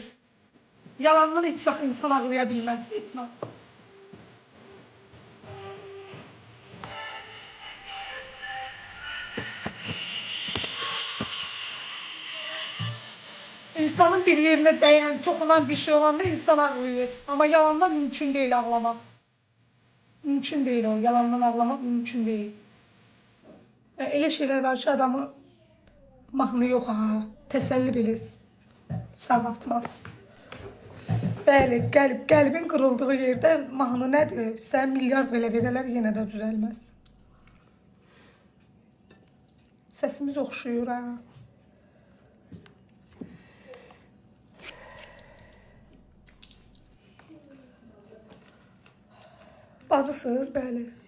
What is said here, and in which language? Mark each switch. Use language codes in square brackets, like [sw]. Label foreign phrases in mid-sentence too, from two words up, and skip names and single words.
[az] Yalandan heç vaxt insan ağlaya bilməz, heç vaxt. [tr] İnsanın bir yerine değen, tokunan bir şey olanda insan ağlıyor. Ama yalandan mümkün değil ağlamak. Mümkün değil o, yalandan ağlamak mümkün değil. [az] Elə şeyler var ki adamı mahnı yok ha, təsəlli bilir, sağaltmaz. Bəli, qəlbin qırıldığı yerdə mahnı nədir? Sən milyard belə verələr yenə də düzəlməz. Səsimiz oxşuyur ha. Bacısınız, bəli.